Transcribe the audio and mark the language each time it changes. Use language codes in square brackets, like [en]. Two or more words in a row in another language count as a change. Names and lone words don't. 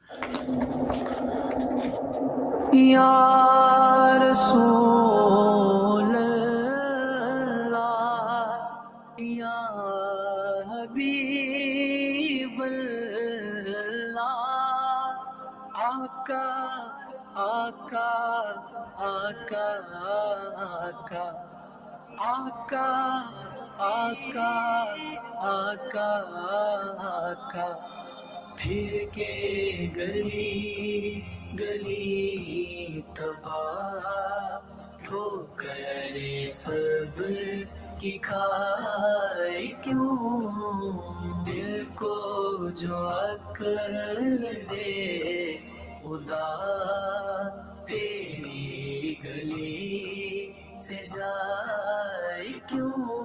[ar] يا رسول الله، يا حبيب الله، آقا. [ur] پھر کے گلی گلی تباہ ٹھوکر سب کی کھائے کیوں دل کو جو عقل دے خدا تیری گلی سے جائے کیوں